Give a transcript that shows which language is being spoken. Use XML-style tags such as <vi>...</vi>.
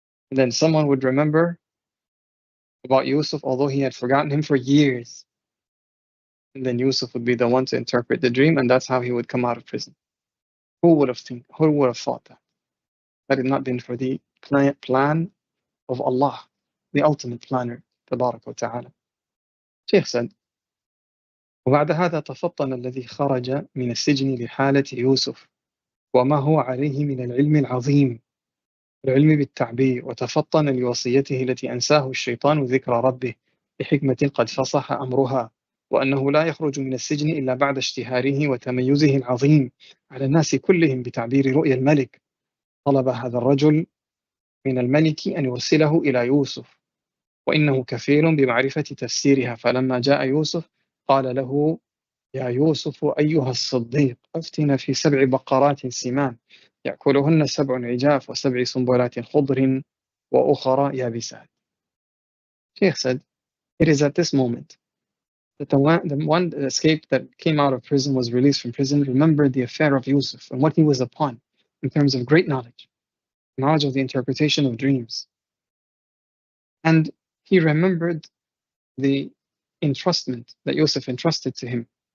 <en>And then someone would remember about Yusuf, although he had forgotten him for years. And then Yusuf would be the one to interpret the dream, and that's how he would come out of prison. Who would have thought that? Had it not been for the plan of Allah, the ultimate planner,</en> <ar>تبارك وتعالى. شيخ</ar> <en>said</en> <ar>وبعد هذا تفطن الذي خرج من السجن لحالة يوسف وما هو عليه من العلم العظيم، العلم بالتعبير، وتفطن لوصيته التي أنساه الشيطان ذكر ربه بحكمة قد فصح أمرها، وأنه لا يخرج من السجن إلا بعد اشتهاره وتميزه العظيم على الناس كلهم بتعبير رؤيا الملك. طلب هذا الرجل من الملك أن يرسله إلى يوسف وإنه كفيل بمعرفة تفسيرها، فلما جاء يوسف قال له يا يوسف أيها الصديق أفتنا في 7 بقرات سمان يأكلهن 7 عجاف و7 سنبلات خضر وأخرى يابسات.</ar> <en>Sheikh said, it is at this moment that the one that escaped, that came out of prison, was released from prison, remembered the affair of Yusuf and what he was upon in terms of great knowledge of the interpretation of dreams. And he remembered the entrustment that Yusuf entrusted to him.</en>